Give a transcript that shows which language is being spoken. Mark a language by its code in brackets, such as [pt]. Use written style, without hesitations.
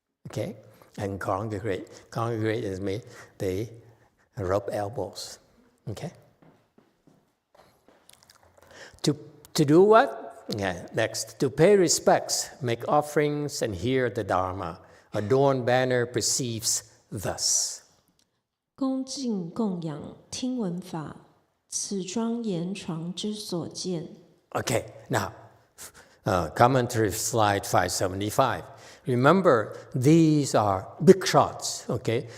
[en] Okay? And congregate. Congregate is me. They rub elbows. Okay? To do what? Yeah, next, to pay respects, make offerings, and hear the Dharma. Adorn banner perceives thus. [zh] 恭敬供养，听闻法，此庄严床之所见。 [en] Okay, now, commentary slide 575. Remember, these are big shots, okay?